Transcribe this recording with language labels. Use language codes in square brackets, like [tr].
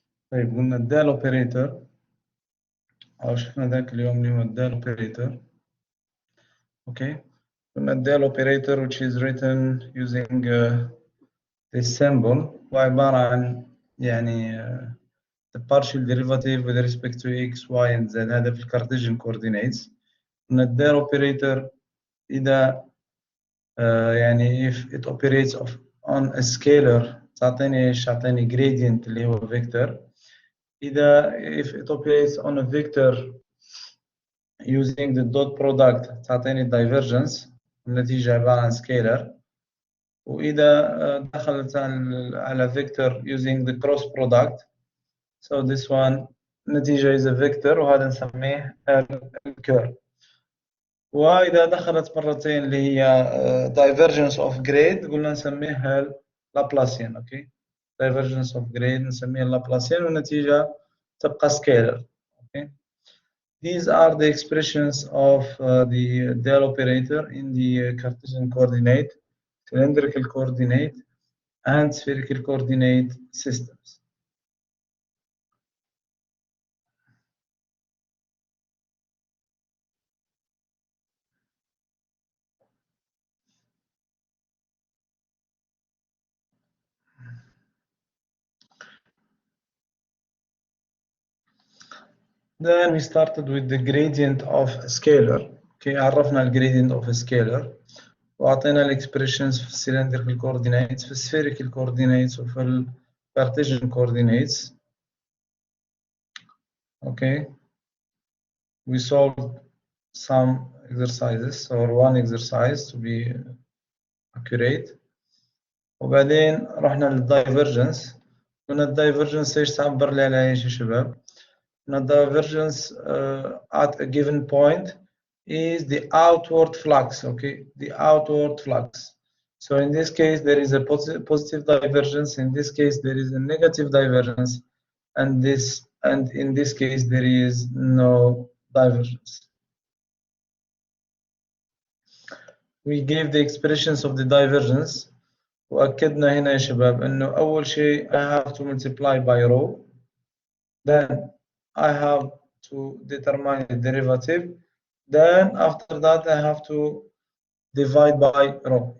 [ar] طيب قلنا الدال اوبريتور، أو شفنا ذاك اليوم اللي هو الدال اوبريتور. أوكي. قلنا الدال اوبريتور [en] which is written using this symbol، [ar] وعبارة عن يعني [en] the partial derivative with respect to x, y and z. [ar] هذا في الكارتيجن coordinates. قلنا الدال اوبريتور إذا يعني [en] if it operates on a scalar [ar] تعطيني ايش؟ تعطيني gradient اللي هو vector. [en] إذا if it operates on a vector using the dot product تعطيني divergence، [ar] النتيجة عبارة عن [en] scalar. [ar] وإذا دخلت على [en] vector using the cross product، so this one [ar] النتيجة [en] is a vector، [ar] وهذا نسميه الكيرف. وإذا دخلت مرتين اللي هي divergence of grade قلنا نسميها لابلاسيان. أوكي. divergence of grade نسميها لابلاسيان، والنتيجة تبقى scalar. [en] Okay. These are the expressions of the del operator in the Cartesian coordinate, cylindrical coordinate, and spherical coordinate systems. Then we started with the gradient of a scalar. Okay, [ar] عرفنا ال [en] gradient of a scalar، [ar] وأعطينا ال [en] expressions في cylindrical coordinates، في spherical coordinates، وفي ال Cartesian coordinates. Okay, we solved some exercises or one exercise to be accurate. [ar] وبعدين رحنا للدايفرجنس. قلنا الدايفرجنس ايش تعبر لي على ايش يا شباب؟ قلنا [en] divergence at a given point is the outward flux. Okay, the outward flux. So in this case there is a positive divergence, in this case there is a negative divergence, and in this case there is no divergence. We gave the expressions of the divergence، [ar] وأكدنا هنا يا شباب إنه أول شيء [en] I have to multiply by rho، then I have to determine the derivative, then after that I have to divide by rho.